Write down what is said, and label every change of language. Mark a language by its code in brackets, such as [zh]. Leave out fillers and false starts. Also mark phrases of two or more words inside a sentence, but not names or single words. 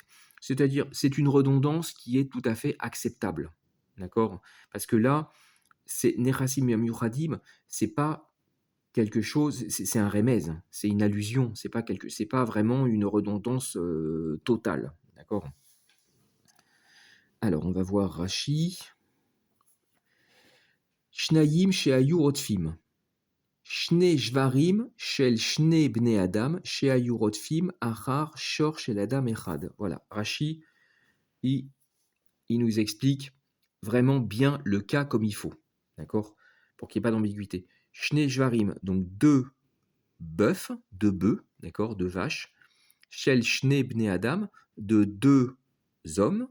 [fr] C'est-à-dire, c'est une redondance qui est tout à fait acceptable. D'accord. Parce que là, c'est [he] נכסים המורדים, [fr] c'est pas quelque chose, c'est un remèze, c'est une allusion, c'est pas vraiment une redondance totale. D'accord. Alors, on va voir Rashi. [he] שניים שהיו רודפים. שני שוורים של שני בני אדם שהיו רודפים אחר שור של אדם אחד. [fr] Voilà, Rashi, il nous explique vraiment bien le cas comme il faut, d'accord, pour qu'il n'y ait pas d'ambiguïté. [he] שני שוורים, [fr] donc deux bœufs, d'accord, deux vaches. [he] של שני בני אדם, [fr] de deux hommes.